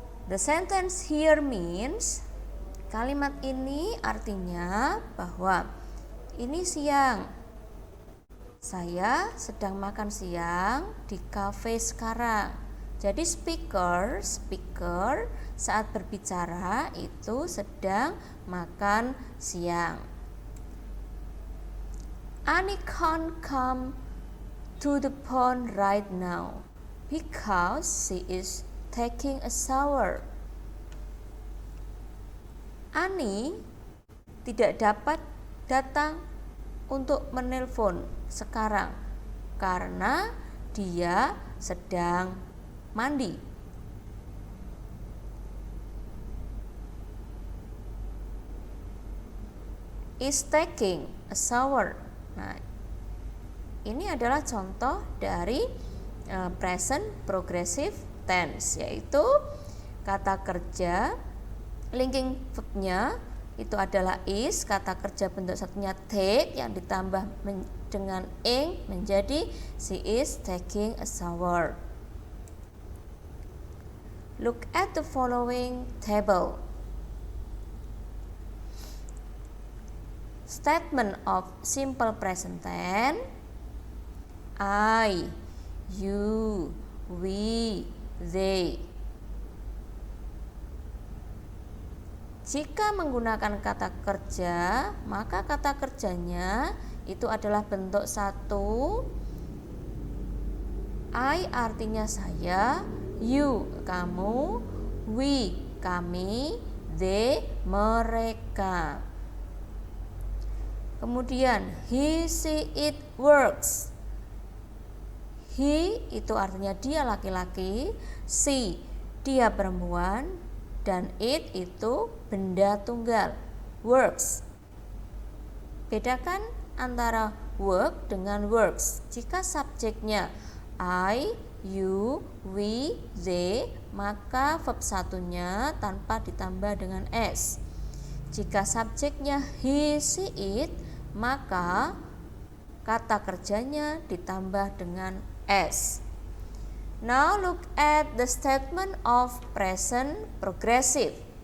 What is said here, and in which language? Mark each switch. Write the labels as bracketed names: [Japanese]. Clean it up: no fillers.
[English] The sentence here means, [Indonesian] kalimat ini artinya bahwa ini siang. Saya sedang makan siang di kafe sekarang. Jadi speaker saat berbicara itu sedang makan siang. [English] Annie can't come to the pond right now because she is taking a shower. [Indonesian] Annie tidak dapat datang untuk menelpon sekarang karena dia sedang mandi. [English] Is taking a shower. [Indonesian] Nah, ini adalah contoh dari present progressive tense, yaitu kata kerja linking verb-nya itu adalah is, kata kerja bentuk satunya take yang ditambah dengan ing menjadi [English] she is taking a shower. Look at the following table. Statement of simple present tense: I, you, we, they. [Indonesian] Jika menggunakan kata kerja, maka kata kerjanya itu adalah bentuk 1. I artinya saya, you kamu, we kami, they mereka. Kemudian he, she, it works. He itu artinya dia laki-laki, she dia perempuan, dan it itu benda tunggal, works. Bedakan antara work dengan works. Jika subjeknya I, you, we, they, maka verb satunya tanpa ditambah dengan s. Jika subjeknya he, she, it, maka kata kerjanya ditambah dengan s. [English] Now look at the statement of present progressive.